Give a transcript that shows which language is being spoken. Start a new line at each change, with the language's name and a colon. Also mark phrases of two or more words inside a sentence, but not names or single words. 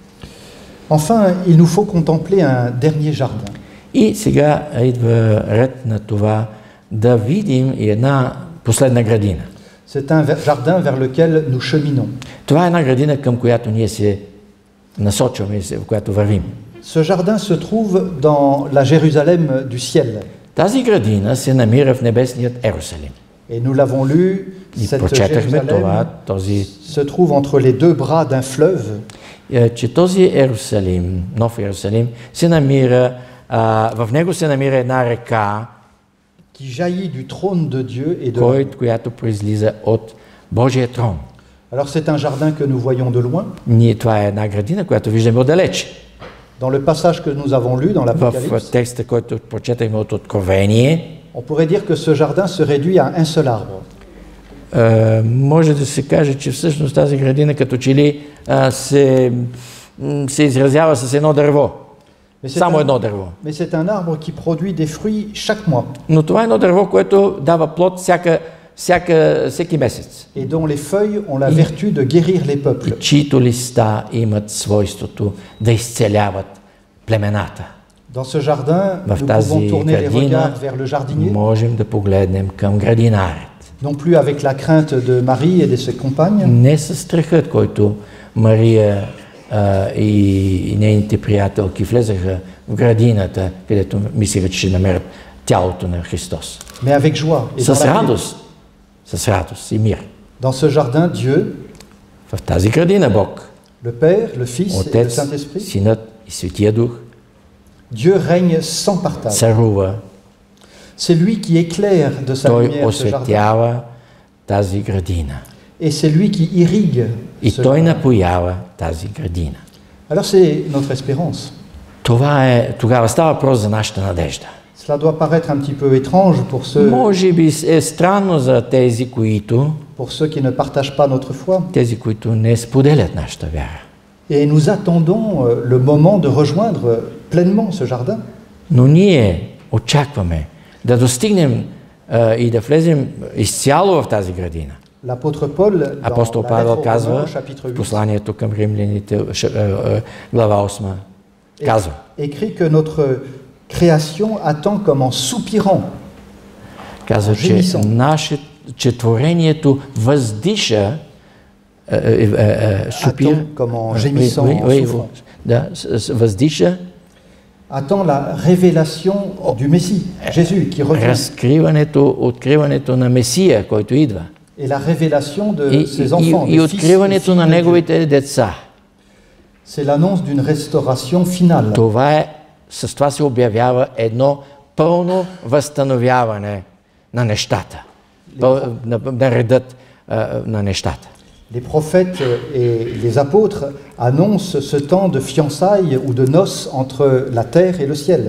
French: Enfin, il nous faut contempler un dernier jardin.
Bulgarian: И сега идва ред на това да видим и една последна градина.
French: C'est un jardin vers lequel nous cheminons.
Bulgarian: Това е една градина, към която ние се насочваме, в която вървим.
French: Ce jardin se trouve dans la Jérusalem du ciel.
Bulgarian: Тази градина се намира в небесният Ерусалим.
French: Et nous l'avons lu,
Bulgarian: И
French: cette
Bulgarian: прочетахме това,
French: Jérusalem
Bulgarian: този,
French: se trouve entre les deux bras d'un fleuve.
Bulgarian: че този Ерусалим, нов Ерусалим, се намира, в него се намира една река,
French: Qui jaillit du trône de Dieu et de
Bulgarian: която произлиза от Божия трон.
French: Alors c'est un jardin que nous voyons de loin.
Bulgarian: Това е една градина, която виждаме отдалече.
French: Dans le passage que nous avons lu dans
Bulgarian: В
French: l'Apocalypse,
Bulgarian: текста, който прочетахме от Откровение,
French: on pourrait dire que ce jardin se réduit à un seul arbre.
Bulgarian: може да се каже, че всъщност тази градина като че ли се изразява с едно дърво. Само едно дърво.
French: Mais c'est un arbre qui produit des fruits chaque mois
Bulgarian: Но това е едно дърво, което дава плод всеки месец.
French: et dont les feuilles ont la vertu de guérir les
Bulgarian: И
French: peuples.
Bulgarian: чието листа имат свойството да изцеляват племената.
French: Dans ce jardin,
Bulgarian: В
French: nous pouvons
Bulgarian: тази
French: tourner les
Bulgarian: градина
French: regards vers le jardinier,
Bulgarian: можем да погледнем към градинарят.
French: non plus avec la crainte de Marie et de ses compagnes,
Bulgarian: Не със страхът, който Мария и нейните приятелки влезаха в градината, където мислеха, че ще намерят тялото на Христос.
French: mais avec joie et dans
Bulgarian: С
French: la paix.
Bulgarian: радост и мир.
French: Dans ce jardin, Dieu,
Bulgarian: В тази градина Бог,
French: le Père, le Fils et le
Bulgarian: Отец,
French: Saint-Esprit,
Bulgarian: Синът и Светия Дух,
French: Dieu règne sans partage.
Bulgarian: царува.
French: C'est lui qui éclaire de sa
Bulgarian: Той
French: lumière ce jardin.
Bulgarian: осветява тази градина.
French: Et c'est lui qui irrigue
Bulgarian: И
French: ce
Bulgarian: Той
French: jardin.
Bulgarian: напоява тази градина.
French: Alors c'est notre espérance.
Bulgarian: Тогава става въпрос за нашата надежда.
French: Cela doit paraître un petit peu étrange pour
Bulgarian: Може би е странно за тези, които
French: qui ne partagent pas notre foi.
Bulgarian: които не споделят нашата вяра.
French: Et nous attendons le moment de rejoindre pleinement ce jardin.
Bulgarian: Но ние очакваме да достигнем и да влезем изцяло в тази градина.
French: L'apôtre Paul, dans
Bulgarian: Апостол
French: la
Bulgarian: Павел
French: lettre aux
Bulgarian: казва
French: Romains, chapitre
Bulgarian: в
French: 8,
Bulgarian: посланието към римляните, глава 8, казва,
French: écrit que notre création attend comme en soupirant.
Bulgarian: казва, че творението въздиша, супир,
French: Attend comme en gémissant, en souffrant.
Bulgarian: да, въздиша
French: Attend la révélation du Messie, Jésus, qui revient.
Bulgarian: откриването на Месия, който идва.
French: Et la révélation de ses enfants,
Bulgarian: И
French: des fils et
Bulgarian: откриването на
French: filles de Dieu.
Bulgarian: неговите деца.
French: C'est l'annonce d'une restauration finale.
Bulgarian: С това се обявява едно пълно възстановяване на нещата, на редът на нещата.
French: Les prophètes et les apôtres annoncent ce temps de fiançailles ou de noces entre la terre et le ciel.